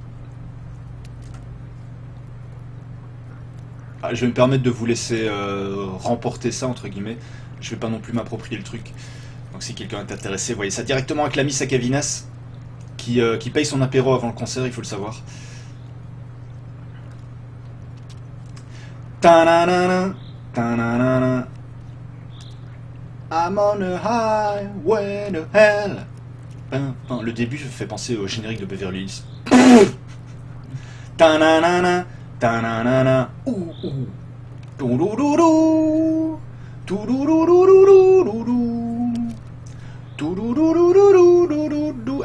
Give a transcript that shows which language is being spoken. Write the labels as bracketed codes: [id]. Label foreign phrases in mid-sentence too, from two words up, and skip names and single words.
[fr] Ah, je vais me permettre de vous laisser remporter ça, entre guillemets. Je vais pas non plus m'approprier le truc. Donc si quelqu'un est intéressé, voyez ça directement avec l'ami Sakavinas, qui paye son apéro avant le concert, il faut le savoir. Ta-na-na-na, ta-na-na-na. [en] I'm on a highway to hell. [fr] Le début je fait penser au générique de Beverly Hills. Ta-na-na-na, ta-na-na-na. Ouh, ouh. Toulouloulou. Touloulouloulouloulou. Touloulouloulouloulou.